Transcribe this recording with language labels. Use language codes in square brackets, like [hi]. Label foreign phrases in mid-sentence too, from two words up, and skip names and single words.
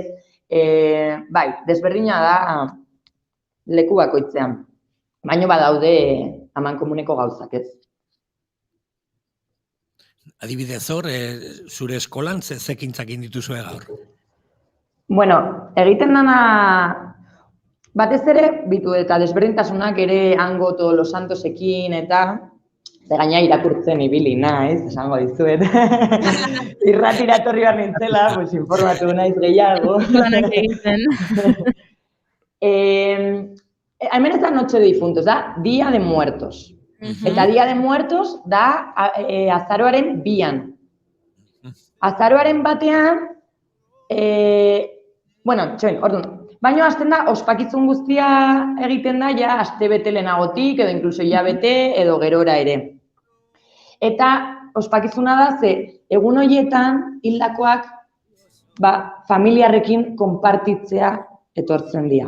[eu] Bai, desberdina da leku bakoitzean, baina badaude amankomuneko gauzak, ez? Adibidez hor, zure eskolan zekintzak indituzue gaur? Bueno, egiten dana, batez ere, bitu eta desberdintasunak ere hango [es] todos los santosekin [eu] eta gaina irakurtzen ibili naiz, esango dizuet. Irratira etorri behar nintzela, pues informatu naiz gehiago. Lanak egiten. Hemen ez da Noche de Difuntos, da Dia de Muertos. Eta Dia de Muertos da azaroaren 2an. Azaroaren 1ean, orduan, baino hasten da, ospakizun guztia egiten da, ja, aste bete lehenagotik, edo inkluso hilabete, edo gerora ere. Eta ospakizuna da, ze egun horietan hildakoak familiarrekin konpartitzea etortzen dira.